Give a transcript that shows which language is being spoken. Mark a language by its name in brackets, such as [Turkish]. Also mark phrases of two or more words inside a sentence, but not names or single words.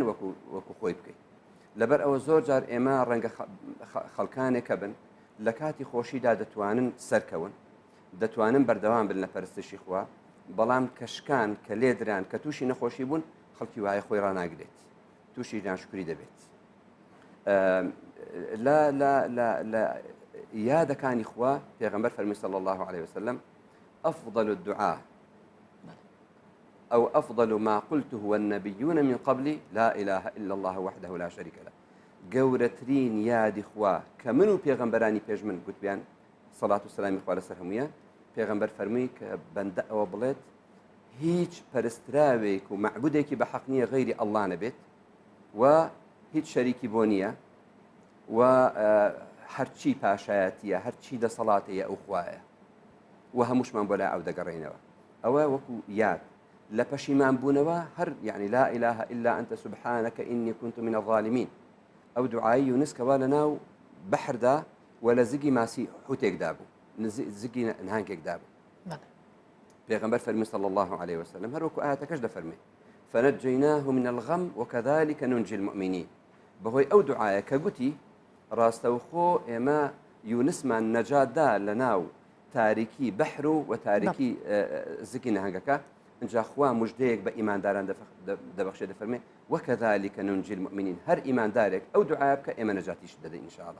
[Central Kurdish] وەکو خۆی بکەین لەبەر ئەوە زۆر جار ئێمە ڕەنگە خەڵکانێکە بن لە کاتی خۆشیدا دەتوانن سەرکەون دەتوانن بەردەوام بن لە پەرستشی خوا بەڵام کەشکان کە لێدران کە تووشی نەخۆشی بوون خەڵکی وایە خۆی ڕناگرێت تووشی ناشکری دەبێت لا یادەکانی خوا پێغەمبەر فەرمی [Arabic] صلی الله عليه وسلم أفضل الدعاء أو أفضل ما قلته والنبيون من قبلي لا إله إلا الله وحده لا شريك له [Central Kurdish] گەورەترین یادی خوا کە من و پێغەمبەرانی پێش من گوتبیان سەڵات و سەلامی خوا لەسەر هەموویان پێغەمبەر فەرمووی کە بەندە ئەوە بڵێت هیچ پەرستراوێک و معبودێکی بە حەق نییە غەیری ئەڵڵا نەبێت و هیچ شەریکی بۆ نییە و هەرچی پاشایەتیە هەرچی دەسەڵاتەیە ئەو خوایە و هەمووشمان بۆ لای ئەو دەگەڕێنەوە ئەوە وەکو یاد لە پەشیمان بوونەوە هەر یعنی [Arabic] لا إله إلا أنت سبحانك إني كنت من الظالمين [Central Kurdish] ئەو دوعایی یونس کەوا لەناو بەحردا و لە زگی ماسی حوتێکدا بوو زگی نهانگێکدا بوو پێغەمبەر فەرمی [Arabic] صلی الله عليه وسلم [Central Kurdish] هەروەکو ئاەتەکەش دەفەرمێ [Arabic] فنجيناه من الغم وكذلك ننجي المؤمنين [Central Kurdish] بەهۆی ئەو دوعایە کە گوتی ڕاستەوخۆ ئێمە یونسمان نەجاتدا لەناو تاریکی بەحر و تاریکی زگی نەهەنگەکە اینجا خوا مژدەیەک بە ئیمانداران دەبەخشێ دەفەرمێ [Arabic] وەکەذلك ننجي المؤمنين [Central Kurdish] هەر ئیماندارێک ئەو دوعایە بکە ئێمە نەجاتیش دەدەین ئینشاءالله.